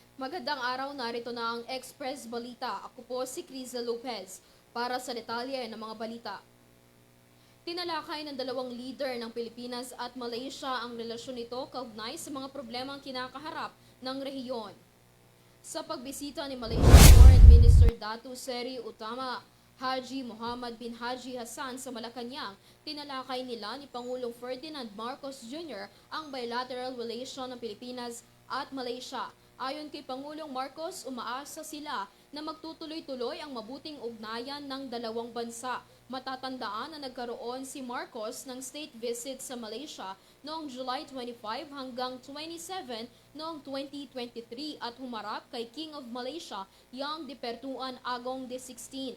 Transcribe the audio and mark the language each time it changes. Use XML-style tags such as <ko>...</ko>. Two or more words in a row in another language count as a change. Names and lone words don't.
<tl>Magandang araw, narito na ang Express Balita. Ako po si Criza Lopez para sa detalye ng mga balita. Tinalakay ng dalawang leader ng Pilipinas at Malaysia ang relasyon nito kaugnay sa mga problemang kinakaharap ng rehiyon. Sa pagbisita ni Malaysian Foreign Minister Datuk Seri Utama Haji Muhammad bin Haji Hassan sa Malacanang, tinalakay nila ni Pangulong Ferdinand Marcos Jr. ang</tl> <en>bilateral relation</en> <tl>ng Pilipinas at Malaysia. Ayon kay Pangulong Marcos, umaasa sila na magtutuloy-tuloy ang mabuting ugnayan ng dalawang bansa. Matatandaan na nagkaroon si Marcos ng</tl> <en>state visit</en> <tl>sa Malaysia noong July 25 hanggang 27 noong 2023 at humarap kay King of Malaysia Yang Dipertuan Agong XVI.</tl>